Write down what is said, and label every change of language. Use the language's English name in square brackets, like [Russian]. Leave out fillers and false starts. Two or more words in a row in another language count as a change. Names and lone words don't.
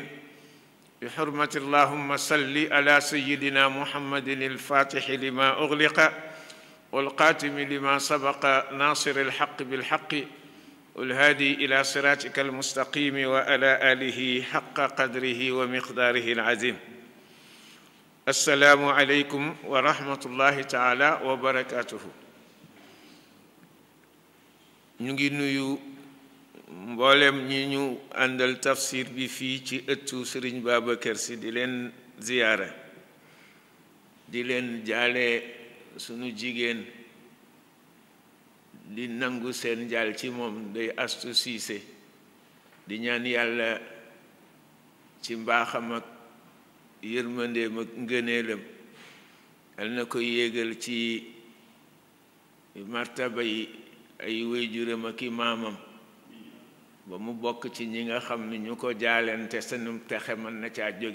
[Arabic] بحرمة اللهم صل على سيدنا محمد الفاتح لما أغلق والقاتم لما سبق ناصر الحق بالحق والهادي إلى صراطك المستقيم وعلى آله حق قدره ومقداره العظيم. السلام عليكم ورحمة الله تعالى وبركاته. [Wolof] نيجي نيو mboolem ñi ñu àndal tafsir bi fii ci ëttu Sëriñ Babacar Sy di leen ziyaara, di leen jaale sunu jigéen di nangu seen jaal ci moom day Astu Siise, di ñaan yàlla ci mbaaxam ak yërmandeem ak ngëneelam yal na ko yéegal ci martaba yi ay waajuram ak i maamam ba mu bokk ci ñi nga xam ne ñu ko jaalente senum texe mën na caa jóge.